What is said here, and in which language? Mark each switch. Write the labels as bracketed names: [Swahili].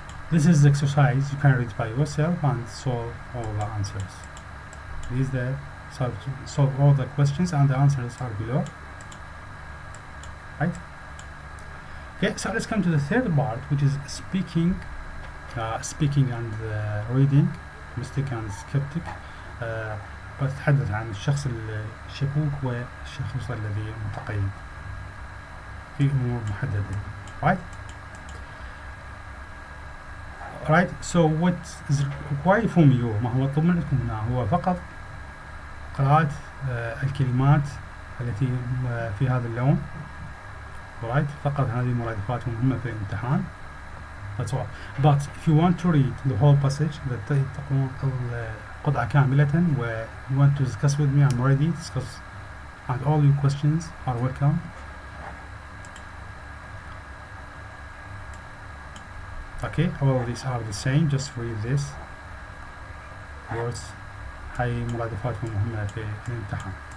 [English] This is the exercise. You can read by yourself and solve all the answers. These the solve all the questions, and the answers are below. Right? Okay, so let's come to the third part, which is speaking and reading. Mystic and skeptic. [Arabic] بتتحدث عن الشخص الشكوك والشخص الذي متقيد في أمور محددة. [English] Right? So what is required from you, [Arabic] ما هو مطلوب منكم هنا هو فقط قراءة الكلمات التي في هذا اللون. [English] Right? [Arabic] فقط هذه المرادفات مهمة في الامتحان. [English] That's all. But if you want to read the whole passage, [Arabic] تقرؤون القطعة كاملة, [English] where you want to discuss with me, I'm ready to discuss, and all your questions are welcome. Okay, all of these are the same. Just read this words. [Arabic] هاي مرادفات مهمة في الامتحان.